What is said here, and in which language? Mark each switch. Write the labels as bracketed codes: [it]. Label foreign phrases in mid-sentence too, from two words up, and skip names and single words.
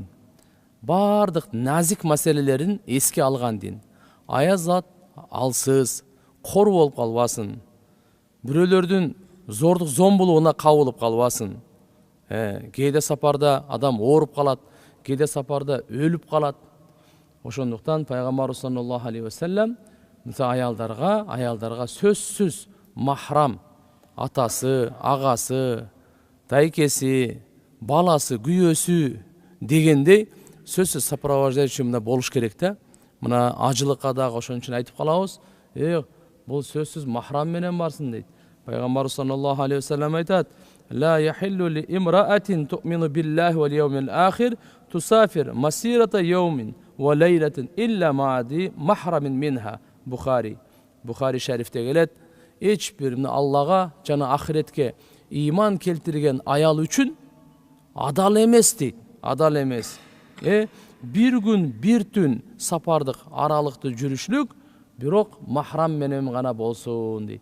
[ky] Бардык назик маселелерин эске алган дин. Аязат алсыз, кор болуп калбасын. Бирөөлөрдүн зордук зомбулугуна кабылып калбасын. Кээде сапарда адам ооруп калат, кээде сапарда өлүп калат. Ошондуктан Пайгамбар [ar] صلى الله عليه وسلم [ky] аялдарга сөзсүз махрам, атасы, агасы, тайкеси, баласы, күйөөсү дегендей сөзсүз сопровождающий мына болуш керек да. Мына ажылыкка дагы ошон үчүн айтып калабыз, бул сөзсүз махрам менен барсын дейт. [ar] Пайгамбар صلى الله عليه وسلم айтат: "لا يحل لامرأة تؤمن بالله واليوم الآخر تسافر مسيرة يوم وليلة إلا مع ذي محرم منها." [ky] Бухари шарифте келет. Эч бир Аллага жана ахиретке иман келтирген аял үчүн адал эмес дейт. адал эмес. Бир күн бир түн сапардык аралыкты жүрүшлүк, бирок махрам менен гана болсун дейт.